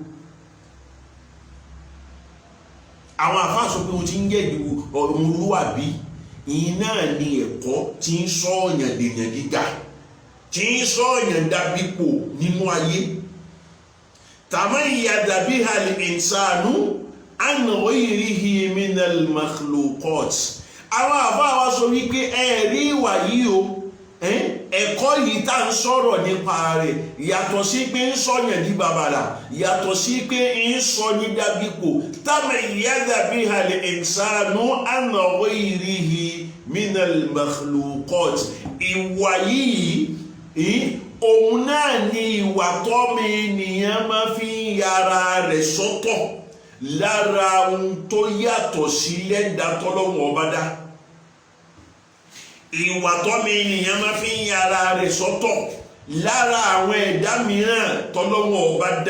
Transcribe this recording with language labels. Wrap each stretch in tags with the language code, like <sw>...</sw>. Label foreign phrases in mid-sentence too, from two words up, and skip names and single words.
<yo>Àwọn àfáà sọ pé o ti ń jẹ́ ọmọlúàbí ìyìn náà ni ẹ̀kọ́ tí ń sọ̀yàn dèèyàn gíga, tí ń sọ̀yàn dábípò nínú ayé.</yo> <ar>تميز بها الإنسان عن غيره من المخلوقات.</ar> <yo>Àwọn àfáà wa sọ wípé ẹ̀rí ìwà yìí o ẹ̀kọ́ yìí tá ń sọ̀rọ̀ nípa rẹ̀ yàtọ̀ sí pé ń sọ̀yàn di bàbàrà, yàtọ̀ sí pé ń sọ ní dábípò.</yo> <ar>تميز بها الإنسان عن غيره من المخلوقات.</ar> <yo>Ìwà yìí òun náà ni ìwà tọ́mọ ènìyàn máa fi ń yára rẹ̀ sọ́tọ̀ lára ohun tó yàtọ̀ sí lẹ́dà tọ́lọ́wọ́n ọba dá. Ìwà tọ́mọ ènìyàn máa fi ń yára rẹ̀ sọ́tọ̀ lára àwọn ẹ̀dá mìíràn tọ́lọ́wọ́n ọba dá.</yo>